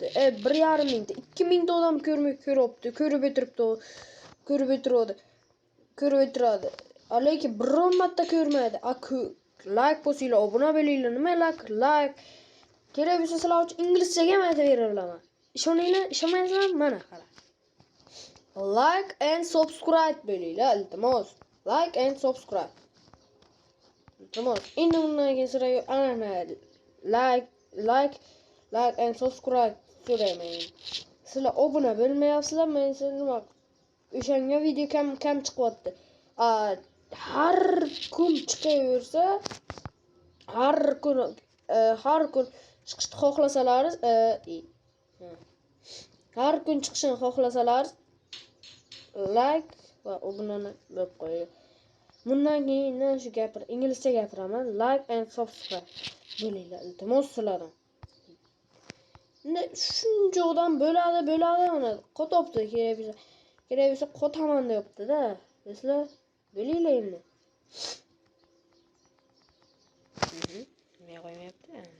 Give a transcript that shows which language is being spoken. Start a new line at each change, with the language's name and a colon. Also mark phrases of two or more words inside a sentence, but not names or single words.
Uzbek: 1,5 mingta, 2 mingta odam ko'ryapti. Ko'rib o'tiradi. Lekin biron marta ko'rmaydi. Like bosinglar, obuna bo'linglar. Nima like? Kerak bo'lsa sizlar uchun inglizchaga ham aytib beraman. Ishoninglar, ishonmaysizlar, mana qara.
English: Like and subscribe
Uzbek: bo'linglar, iltimos.
English: Like and subscribe.
Uzbek: Iltimos. Endi bundan keyin sizlarga ana
English: like and subscribe
Uzbek: so'rayman. Sizlar obuna bo'lmayapsizlar, men sizlarga o'shanga video kam chiqyapti. Har kun chiqaversa, har kun chiqishni xohlasalaringiz, har kun chiqishni xohlasalaringiz like va obunani bo'lib qo'ying. Bundan keyin shu inglizcha gapiraman.
English: Like and subscribe
Uzbek: bo'linglar, iltimos sizlardan. Endi shuncha odam bo'ladi, mana qotopti, kerak bo'lsa qotaman deyapti-da. Sizlar bo'linglar endi. Nima qo'ymayapti?